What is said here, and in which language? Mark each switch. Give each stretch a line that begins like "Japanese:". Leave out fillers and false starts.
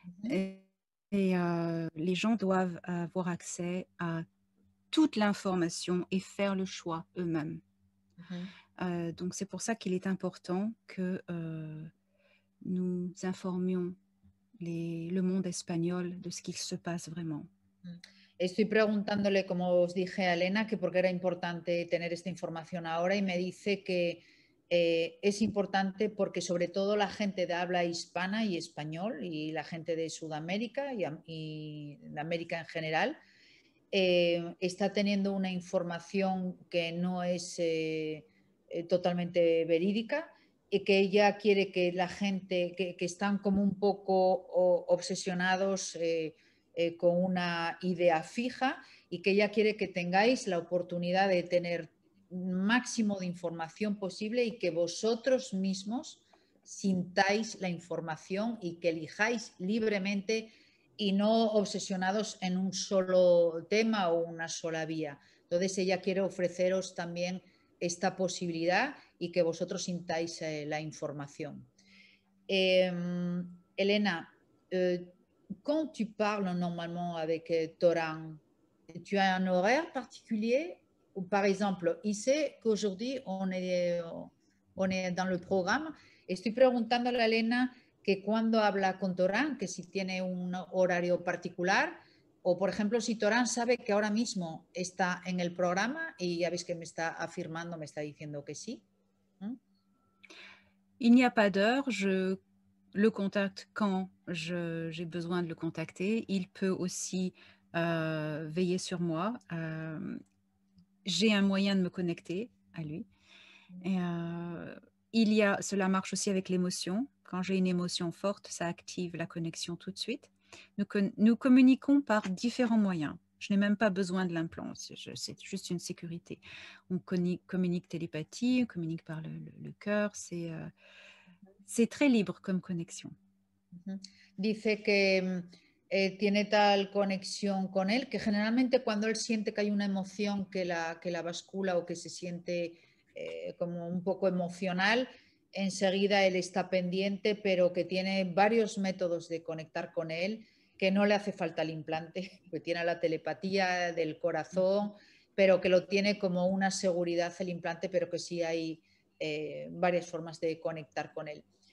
French: Et les gens doivent avoir accès à toute l'information et faire le choix eux-mêmes. Donc c'est pour ça qu'il est important que nous informions le monde espagnol de ce qu'il se passe vraiment.
Spanish: Estoy preguntándole, como os dije a Elena, que por qué era importante tener esta información ahora, y me dice que es importante porque sobre todo la gente de habla hispana y español y la gente de Sudamérica y de América en general está teniendo una información que no es totalmente verídica, y que ella quiere que la gente que están como un poco obsesionados con una idea fija, y que ella quiere que tengáis la oportunidad de tener máximo de información posible y que vosotros mismos sintáis la información y que elijáis libremente y no obsesionados en un solo tema o una sola vía. Entonces ella quiere ofreceros también esta posibilidad y que vosotros sintáis la información.
French: Elena, quand tu parles normalement avec Toran, tu as un horaire particulier? Ou par exemple, ici qu'aujourd'hui on est dans le programme.
Spanish: Estoy preguntándole a Elena que cuando habla con Torán, que si tiene un horario particular, o por ejemplo si Torán sabe que ahora mismo está en el programa, y ya veis que me está afirmando, me está diciendo que sí.
French: Il n'y a pas d'heure, je le contacte quand j'ai besoin de le contacter. Il peut aussi veiller sur moi. J'ai un moyen de me connecter à lui. Et Cela marche aussi avec l'émotion. Quand j'ai une émotion forte, ça active la connexion tout de suite. Nous communiquons par différents moyens. Je n'ai même pas besoin de l'implant, c'est juste une sécurité. On communique télépathie, on communique par le cœur, c'est très libre comme connexion.
Spanish: Dice que tiene tal conexión con él que generalmente cuando él siente que hay una emoción que la bascula o que se siente como un poco emocional, enseguida él está pendiente, pero que tiene varios métodos de conectar con él, que no le hace falta el implante, que tiene la telepatía del corazón, pero que lo tiene como una seguridad el implante, pero que sí hay varias formas de conectar con él.